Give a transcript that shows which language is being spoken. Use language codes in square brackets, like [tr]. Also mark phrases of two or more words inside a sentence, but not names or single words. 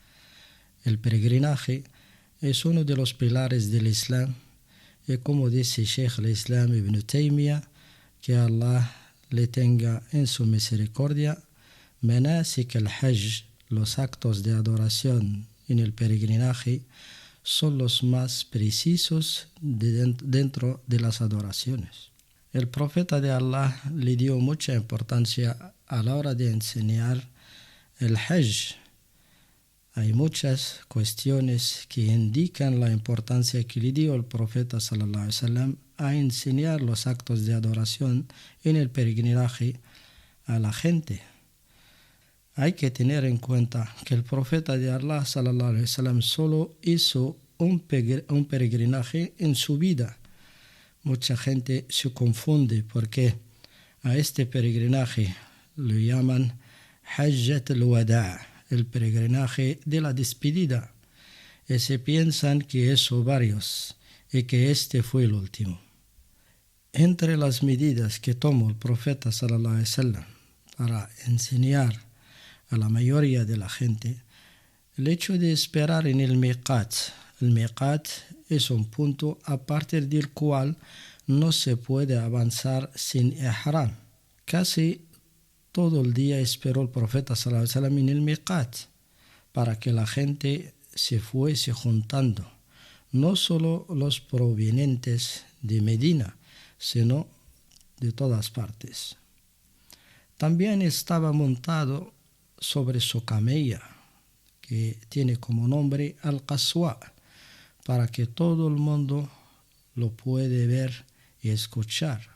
[es] El peregrinaje es uno de los pilares del Islam, y como dice Sheikh al-Islam Ibn Taymiyyah, que Allah le tenga en su misericordia, [ar] مناسك الحج, [es] los actos de adoración en el peregrinaje, son los más precisos dentro de las adoraciones. El profeta de Allah le dio mucha importancia a la hora de enseñar el Hajj. Hay muchas cuestiones que indican la importancia que le dio el profeta [ar] صلى الله عليه وسلم [es] a enseñar los actos de adoración en el peregrinaje a la gente. Hay que tener en cuenta que el profeta de Allah [ar] صلى الله عليه وسلم [es] solo hizo un peregrinaje en su vida. Mucha gente se confunde porque a este peregrinaje lo llaman [ar] حجة الوداع', [es] el peregrinaje de la despedida, y se piensan que hizo varios y que este fue el último. Entre las medidas que tomó el profeta [ar] صلى الله عليه وسلم [es] para enseñar a la mayoría de la gente, el hecho de esperar en el miqat. El miqat es un punto a partir del cual no se puede avanzar sin ihram. Casi todo el día esperó el profeta [ar] صلى الله عليه وسلم [es] en el miqat para que la gente se fuese juntando, no solo los provenientes de Medina, sino de todas partes. También estaba montado sobre su camella, que tiene como nombre Al-Qaswa, para que todo el mundo lo puede ver y escuchar.